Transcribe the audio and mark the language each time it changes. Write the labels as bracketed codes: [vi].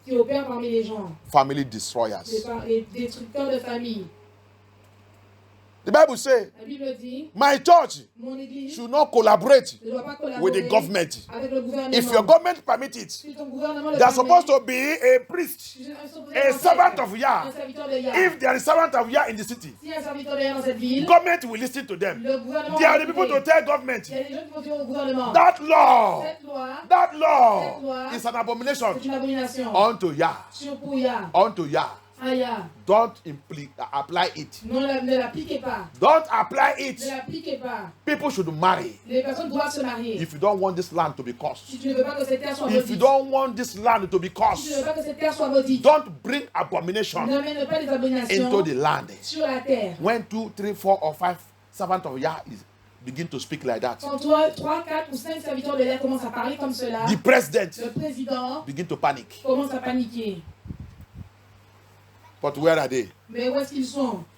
[fr] qui opèrent parmi les gens, [en] Family destroyers. [fr] des destructeurs de famille. [en] The Bible says, [fr] La Bible dit, [en] my church [fr] mon église [en] should not collaborate [fr] ne doit pas [en] with the [fr] collaborer [en] government. [fr] avec le gouvernement. [en] If your government permits it, [fr] Si ton gouvernement le [en] there's [fr] permet, [en] supposed to be a priest, [fr] ils sont [en] a servant of Yah. [fr] un serviteur de Yah. [en] If there is servant of Yah in the city, [fr] S'il y a un serviteur de Yah dans cette ville, [en] government will listen to them. [fr] le gouvernement [en] They are [fr] va [en] the people [fr] écouter. [en] to tell government, [fr] Il y a des gens qui vont dire au gouvernement, [en] that law [fr] cette loi [en] is an abomination [fr] c'est une abomination [en] unto Yah, [fr] pour Yah, [en] unto Yah. [fr] à Yah. [en] Don't apply it. [fr] Ne l'appliquez pas. [en] Don't apply [fr] Ne [en] it. [fr] l'appliquez pas. [en] People should marry. [fr] Les personnes doivent se marier. [en] If you don't want this land to be [fr] Si [en] cursed, [fr] tu ne veux pas que cette terre soit [en] if you [fr] maudite, [en] don't want this land to be [fr] si tu ne veux [en] cursed, [fr] pas que cette terre soit maudite, [en] don't bring abomination [fr] n'amène pas des [en] into [fr] abominations [en] the land. [fr] sur la terre. [en] When 2, 3, 4, or 5 servants of Yah begin to speak like that, [fr] Quand 3, 4 ou 5 serviteurs de Yah commencent à parler comme cela, [en] the president [fr] le président [en] begin to panic. [fr] commence à paniquer. [en] But where are they? [fr] Mais où est-ce qu'ils sont?